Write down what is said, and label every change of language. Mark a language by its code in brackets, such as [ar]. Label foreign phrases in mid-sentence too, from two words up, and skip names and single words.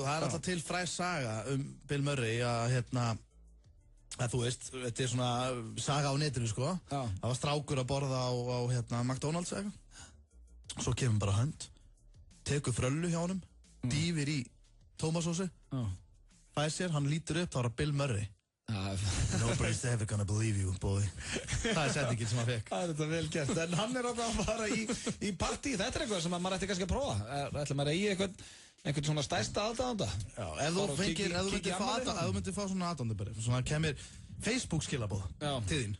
[is] Það er alltaf til fræg saga Bill Murray að þú veist, þetta er svona saga á netinu, sko. Það var strákur að borða á McDonald's eða eitthvað. Svo kemur bara hönd, tekur fröllu hjá honum, dýfir í tómasósu, fær sér, hann lítur upp, þá er það Bill Murray. [en] Nobody's ever gonna believe you, boy. [is] Það er setningin sem hann fekk. Það er þetta vel gert, en hann er að fara í partí. Þetta er eitthvað sem maður ætti kannski að prófa. Ætla maður að eigi einhvern svona stærsta aðdáanda. Já, ef þú myndir fá svona aðdáanda bara, svona kemur Facebook skilabóð til þín.